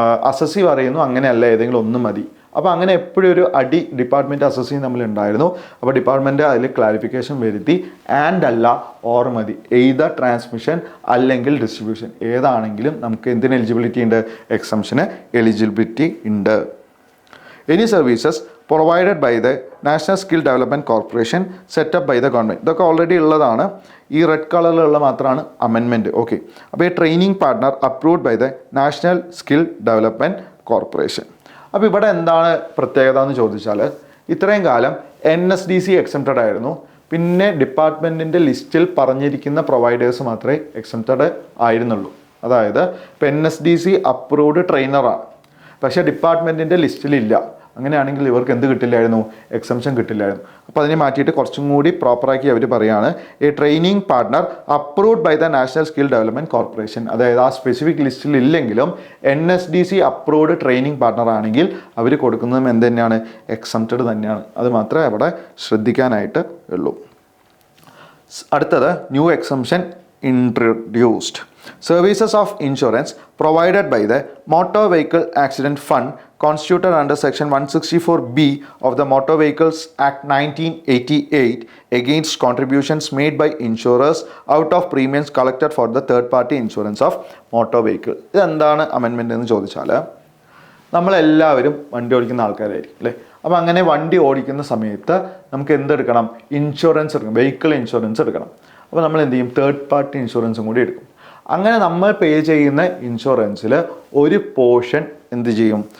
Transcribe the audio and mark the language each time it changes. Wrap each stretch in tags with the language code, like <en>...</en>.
<ml>Assessee പറയുന്നു അങ്ങനെയല്ല, ഏതെങ്കിലും ഒന്ന് മതി. അപ്പോൾ അങ്ങനെ എപ്പോഴും ഒരു അടി ഡിപ്പാർട്ട്മെൻറ്റ് അസസിയും തമ്മിലുണ്ടായിരുന്നു. അപ്പോൾ ഡിപ്പാർട്ട്മെൻറ്റ് അതിൽ ക്ലാരിഫിക്കേഷൻ വരുത്തി ആൻഡ് അല്ല ഓർ മതി. എയ്തർ ട്രാൻസ്മിഷൻ അല്ലെങ്കിൽ ഡിസ്ട്രിബ്യൂഷൻ ഏതാണെങ്കിലും നമുക്ക് എന്തിന് എലിജിബിലിറ്റി ഉണ്ട്? എക്സംഷന് എലിജിബിലിറ്റി ഉണ്ട്.</ml> <en>Any services provided by the National Skill Development Corporation set up by the government.</en> <ml>ഇതൊക്കെ ഓൾറെഡി ഉള്ളതാണ്. ഈ റെഡ് കളറിലുള്ള മാത്രമാണ് അമെൻമെൻറ്റ്. ഓക്കെ, അപ്പോൾ ഈ</ml> <en>Training partner approved by the National Skill Development Corporation.</en> <ml>അപ്പോൾ ഇവിടെ എന്താണ് പ്രത്യേകത എന്ന് ചോദിച്ചാൽ, ഇത്രയും കാലം NSDC എക്സംപ്റ്റഡ് ആയിരുന്നു. പിന്നെ ഡിപ്പാർട്ട്മെൻറ്റിൻ്റെ ലിസ്റ്റിൽ പറഞ്ഞിരിക്കുന്ന പ്രൊവൈഡേഴ്സ് മാത്രമേ എക്സംപ്റ്റഡ് ആയിരുന്നുള്ളൂ. അതായത് ഇപ്പോൾ NSDC അപ്രൂവ്ഡ് ട്രെയിനറാണ്, പക്ഷേ ഡിപ്പാർട്ട്മെൻറ്റിൻ്റെ ലിസ്റ്റിലില്ല. അങ്ങനെയാണെങ്കിൽ ഇവർക്ക് എന്ത് കിട്ടില്ലായിരുന്നു? എക്സംഷൻ കിട്ടില്ലായിരുന്നു. അപ്പോൾ അതിനെ മാറ്റിയിട്ട് കുറച്ചും കൂടി പ്രോപ്പറാക്കി അവർ പറയുകയാണ്,</ml> <en>A training partner approved by the National Skill Development Corporation.</en> <ml>അതായത് ആ സ്പെസിഫിക് ലിസ്റ്റിൽ ഇല്ലെങ്കിലും NSDC അപ്രൂവ്ഡ് ട്രെയിനിങ് പാർട്ട്ണർ ആണെങ്കിൽ അവർ കൊടുക്കുന്നതും എന്ത് തന്നെയാണ്? എക്സംപ്റ്റഡ് തന്നെയാണ്. അത് മാത്രമേ അവിടെ ശ്രദ്ധിക്കാനായിട്ട് ഉള്ളൂ. അടുത്തത്</ml> <en>New exemption introduced. Services of insurance provided by the Motor Vehicle Accident Fund constituted under Section 164B of the Motor Vehicles Act 1988 against contributions made by insurers out of premiums collected for the third party insurance of motor vehicle.</en> <ml>ഇതെന്താണ് amendment എന്ന് ചോദിച്ചാൽ, നമ്മളെല്ലാവരും വണ്ടി ഓടിക്കുന്ന ആൾക്കാരായിരിക്കും അല്ലേ? അപ്പോൾ അങ്ങനെ വണ്ടി ഓടിക്കുന്ന സമയത്ത് നമുക്ക് എന്തെടുക്കണം? ഇൻഷുറൻസ് എടുക്കണം, വെഹിക്കിൾ ഇൻഷുറൻസ് എടുക്കണം. അപ്പോൾ നമ്മൾ എന്ത് ചെയ്യും? തേർഡ് പാർട്ടി ഇൻഷുറൻസും കൂടി എടുക്കും. അങ്ങനെ നമ്മൾ പേ ചെയ്യുന്ന ഇൻഷുറൻസിൽ ഒരു പോർഷൻ എന്ത് ചെയ്യും?</ml>